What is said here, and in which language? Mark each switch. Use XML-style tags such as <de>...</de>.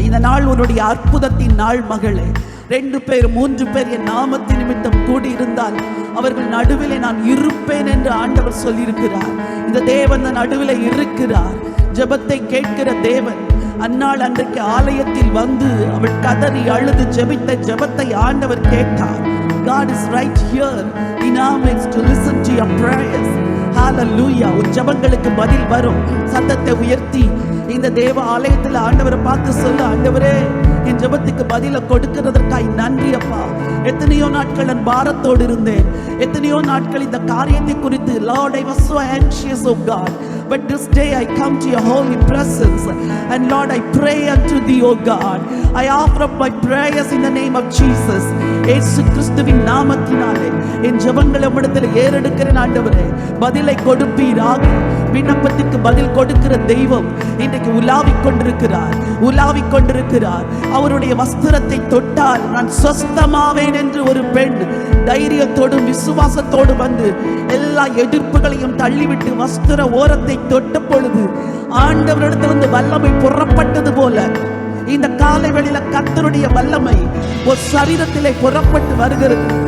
<ta>இந்த நாள் உன்னுடைய அற்புதத்தின் நாள் மகளே. 2 பேர் 3 பேர் என் நாமத்தின் நிமித்தம் கூடி இருந்தால் அவர்கள் நடுவிலே நான் இருப்பேன் என்று ஆண்டவர் சொல்லியிருக்கிறார். இந்த தேவன் நடுவிலே இருக்கிறார். ஜெபத்தை கேட்கிற தேவன். அந்நாள் அன்றைக்கு ஆலயத்தில் வந்து அவள் கதறி அழுது ஜெபித்த ஜெபத்தை ஆண்டவர் கேட்டார்.</ta> <en>God is right here in our midst to listen to your prayers.</en> <ta>Hallelujah. உன் ஜெபங்களுக்கு பதில் வரும். சத்தத்தை உயர்த்தி இந்த தேவ ஆலயத்தில் ஆண்டவரை பார்த்து சொல்லு, ஆண்டவரே, என் ஜெபத்துக்கு பதில கொடுக்கிறதற்காய் நன்றி அப்பா. எத்தனையோ நாட்கள் நான் பாரத்தோடு இருந்தேன். எத்தனையோ நாட்கள் இந்த காரியத்தை குறித்து,</ta> <en>Lord, I was so anxious, oh God, but this day I come to your holy presence and Lord, I pray unto thee, oh God. I offer up my prayers in the name of Jesus.</en> <ta>இயேசு கிறிஸ்துவின் நாமத்தினாலே என் ஜெபங்களை உம்மிடத்தில் ஏறெடுக்கிறேன் ஆண்டவரே. பதிலை கொடுப்பீராக. விண்ணப்பத்துக்கு பதில் கொடுக்கிற தெய்வம் இன்றைக்கு உலாவிக் கொண்டிருக்கிறார், உலாவிக் கொண்டிருக்கிறார். அவருடைய வஸ்திரத்தை தொட்டால் நான் சொஸ்தமாவேன் என்று ஒரு பெண் தைரியத்தோடும் விசுவாசத்தோடு வந்து எல்லா எதிர்ப்புகளையும் தள்ளிவிட்டு வஸ்திர ஓரத்தை தொட்ட பொழுது ஆண்டவரிடத்திலிருந்து வல்லமை புறப்பட்டது போல இந்த காலை வேளையில கர்த்தருடைய வல்லமை ஒரு சரீரத்திலே புறப்பட்டு வருகிறது.</ta>